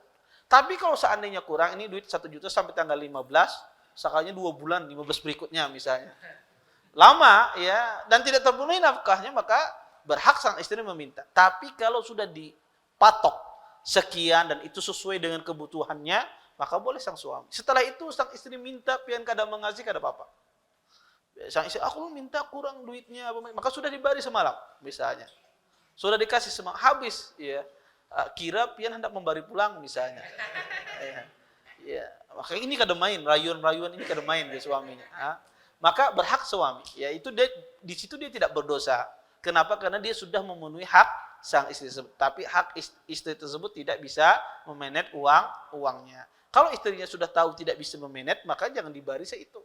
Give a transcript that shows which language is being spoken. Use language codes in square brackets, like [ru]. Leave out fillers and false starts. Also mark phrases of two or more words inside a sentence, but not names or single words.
[id] Tapi kalau seandainya kurang, ini duit 1 juta sampai tanggal 15, sekalinya 2 bulan, 15 berikutnya misalnya. Lama ya, dan tidak terpenuhi nafkahnya, maka berhak sang istri meminta. Tapi kalau sudah dipatok sekian dan itu sesuai dengan kebutuhannya, maka boleh sang suami. Setelah itu sang istri minta, [bjn] pian kada mengasih, kada apa-apa. [id] Sang istri, aku minta kurang duitnya, maka sudah dibari semalam misalnya. Sudah dikasih semalam, habis ya. [bjn] Kira pian hendak membari pulang [id] misalnya. Ya, maka [bjn] ini kada main, [id] rayuan-rayuan ini kada main dia suaminya. Maka berhak suami, ya itu dia, di situ dia tidak berdosa. Kenapa? Karena dia sudah memenuhi hak sang istri tersebut. Tapi hak istri tersebut tidak bisa memanage uangnya. Kalau istrinya sudah tahu tidak bisa memanage, maka jangan dibari seitu.